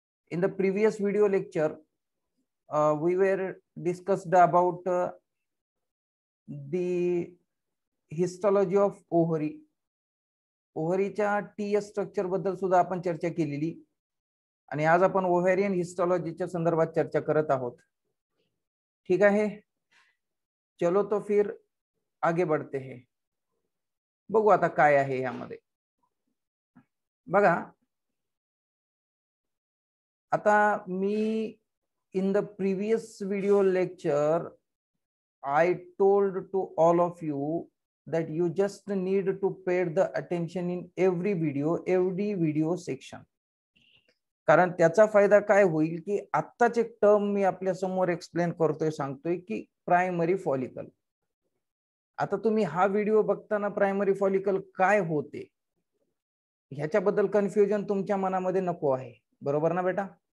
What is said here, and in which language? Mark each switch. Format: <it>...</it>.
<en>In the previous video lecture we were discussed about the histology of ovary.</en> <mr>ओव्हरीच्या TS structure बद्दल सुद्धा आपण चर्चा केलेली आणि आज आपण ओव्हेरियन हिस्टॉलॉजीच्या संदर्भात चर्चा करत आहोत.</mr> <hi>ठीक है, चलो तो फिर आगे बढ़ते हैं.</hi> <mr>बघू आता काय आहे यामध्ये. बघा, आता मी</mr> <en>In the previous video lecture I told to all of you that you just need to pay the attention in every video section.</en> <mr>कारण त्याचा फायदा काय होईल की आत्ताच एक टर्म मी आपल्या समोर एक्सप्लेन करतोय, सांगतोय की प्रायमरी फॉलिकल. आता तुम्ही हा व्हिडिओ बघताना प्रायमरी फॉलिकल काय होते ह्याच्याबद्दल कन्फ्युजन तुमच्या मनामध्ये नको आहे, बरोबर ना बेटा?</mr>